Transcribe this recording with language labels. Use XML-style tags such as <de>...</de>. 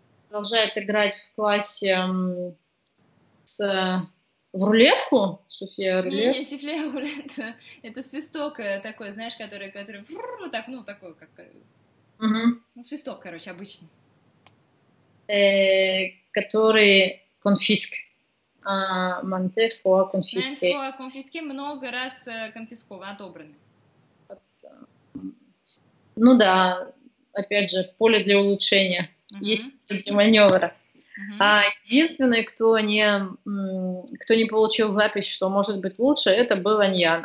<ru>Продолжает играть в классе в рулетку? София, рулет? Не, сифле рулет, это свисток такой, знаешь, который так, ну, такой, как... Ну, свисток, короче, обычный. Который конфиск.</ru> <fr>Maintes fois confisqué. Maintes fois confisqué,</fr> <ru>много раз конфискован, отобраны. Ну да, опять же, поле для улучшения. Есть поле для маневра. Единственный, кто не получил запись, что может быть лучше, это был Аньян.</ru>